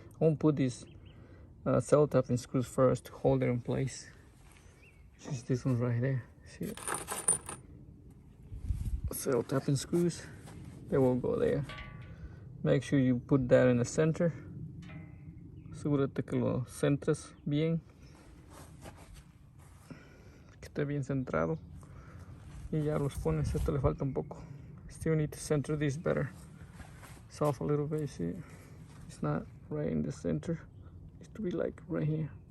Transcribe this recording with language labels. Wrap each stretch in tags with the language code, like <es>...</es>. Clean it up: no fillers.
<en>I won't put these cell-tapping screws first to hold it in place. Just this one right there. See it? Cell-tapping screws, they will go there. Make sure you put that in the center.</en> <es>Asegúrate que lo centres bien, que esté bien centrado. Y ya los pones. Esto le falta un poco.</es> <en>Still need to center this better. It's off a little bit. See, it's not right in the center. It needs to be like right here.</en>